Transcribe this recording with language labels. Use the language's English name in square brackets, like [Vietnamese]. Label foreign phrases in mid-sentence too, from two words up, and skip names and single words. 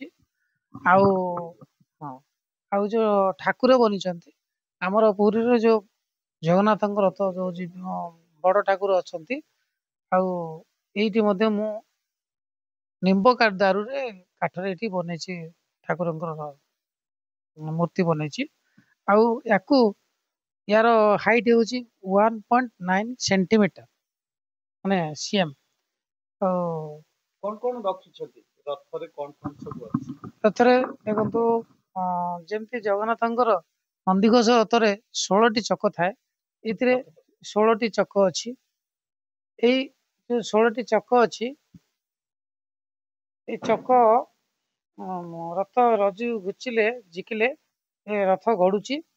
[Odia] ଆଉ ହଁ, ଆଉ ଯୋଉ ଠାକୁର ବନିଛନ୍ତି ଆମର ପୁରୀରେ ଯୋଉ ଜଗନ୍ନାଥଙ୍କ ରଥ ଯୋଉ ବଡ ଠାକୁର ଅଛନ୍ତି, ଆଉ ଏଇଠି ମଧ୍ୟ ମୁଁ ନିମ୍ବ ଦାରୁରେ କାଠରେ ଏଠି ବନେଇଛି ଠାକୁରଙ୍କର ମୂର୍ତ୍ତି ବନେଇଛି। ଆଉ ୟାକୁ यार हाइट ହେଉଛି 1.9 सेंटीमीटर ମାନେ ସିଏମ୍। କଣ କଣ ରଖିଛନ୍ତି ରଥରେ? କଣ କଣ ସବୁ ଅଛି ରଥରେ? ଦେଖନ୍ତୁ, ଯେମିତି ଜଗନ୍ନାଥଙ୍କର ନନ୍ଦିଘୋଷ ରଥରେ 16ଟି ଚକ ଥାଏ, ଏଥିରେ 16ଟି ଚକ ଅଛି। ଏଇ ଯୋଉ 16ଟି ଚକ ଅଛି, ଏଇ ଚକ ରଥ ରଜୁ ଘୁଚିଲେ ଝିକିଲେ ଏ ରଥ ଗଡୁଛି।